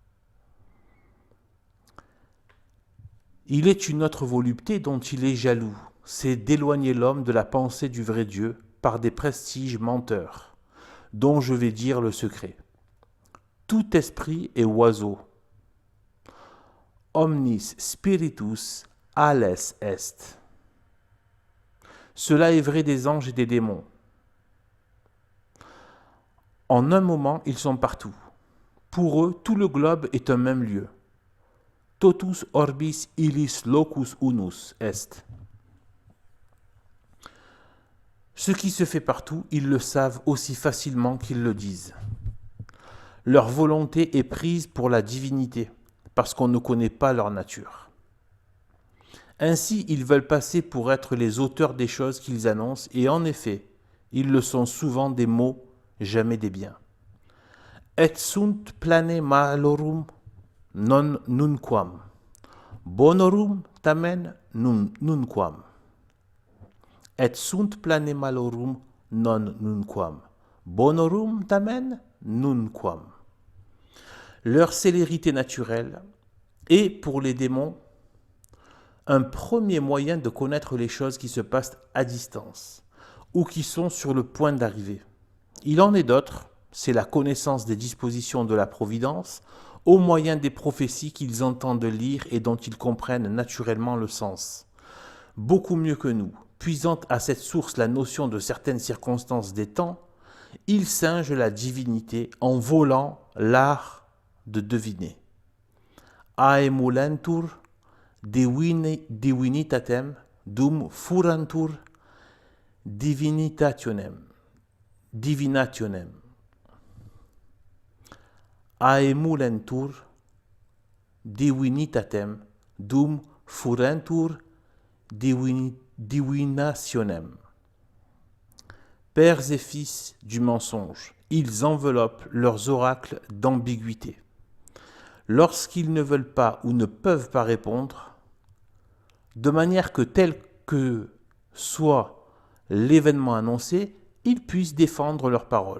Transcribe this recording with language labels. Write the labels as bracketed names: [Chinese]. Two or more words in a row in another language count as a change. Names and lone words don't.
[French] Il est une autre volupté dont il est jaloux, c'est d'éloigner l'homme de la pensée du vrai Dieu par des prestiges menteurs, dont je vais dire le secret. Tout esprit est oiseau. [Latin] Omnis spiritus ales est. [French] Cela est vrai des anges et des démons. En un moment, ils sont partout. Pour eux, tout le globe est un même lieu. [Latin] Totus orbis illis locus unus est. [French] Ce qui se fait partout, ils le savent aussi facilement qu'ils le disent. Leur volonté est prise pour la divinité, parce qu'on ne connaît pas leur nature. Ainsi, ils veulent passer pour être les auteurs des choses qu'ils annoncent, et en effet, ils le sont souvent des mots, jamais des biens. [Latin] Et sunt plane malorum non nunquam, bonorum tamen nunquam. Et sunt plane malorum non nunquam, bonorum tamen nunquam. [French] Leur célérité naturelle est, pour les démons, un premier moyen de connaître les choses qui se passent à distance ou qui sont sur le point d'arriver. Il en est d'autres, c'est la connaissance des dispositions de la Providence au moyen des prophéties qu'ils entendent lire et dont ils comprennent naturellement le sens. Beaucoup mieux que nous, puisant à cette source la notion de certaines circonstances des temps, ils singent la divinité en volant l'art de deviner. [Latin] Aemulentur divinitatem dum furantur divinationem. Aemulentur divinitatem dum furantur divinationem. [French] Pères et fils du mensonge, ils enveloppent leurs oracles d'ambiguïté. Lorsqu'ils ne veulent pas ou ne peuvent pas répondre, de manière que tel que soit l'événement annoncé, ils puissent défendre leurs paroles.